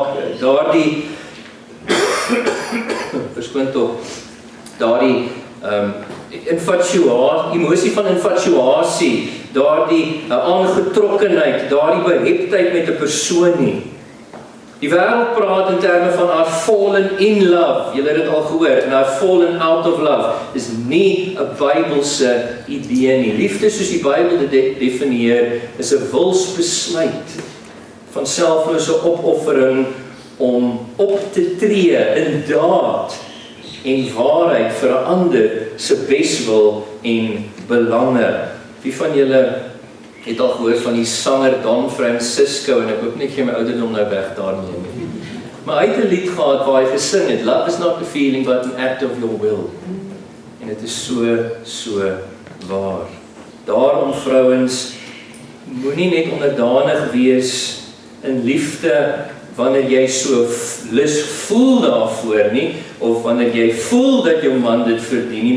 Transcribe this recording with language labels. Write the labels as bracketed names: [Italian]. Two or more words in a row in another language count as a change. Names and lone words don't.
[Afrikaans] Daardie verskoon tog, daardie emosie van infatuasie, daardie aangetrokkenheid, daardie beheptheid met 'n persoon nie. Die wêreld praat in terme van [English] I've fallen in love. [Afrikaans] Julle het dit al gehoor. En [English] I've fallen out of love. [Afrikaans] Dis nie 'n Bybelse idee nie. Liefde soos die Bybel dit definieer, is 'n wilsbesluit van selflose opoffering om op te tree in daad en waarheid vir 'n ander se beswil en belange. Wie van julle het al gehoor van die sanger Don Francisco, en ek hoop net gee my ouderdom nou weg daarmee. Maar hy het 'n lied gehad waar hy gesing het, [English] Love is not a feeling but an act of your will. [Afrikaans] En dit is so waar. Daarom vrouens, moenie net onderdanig wees in liefde wanneer jy so lus voel daarvoor nie, of wanneer jy voel dat jou man dit verdien nie.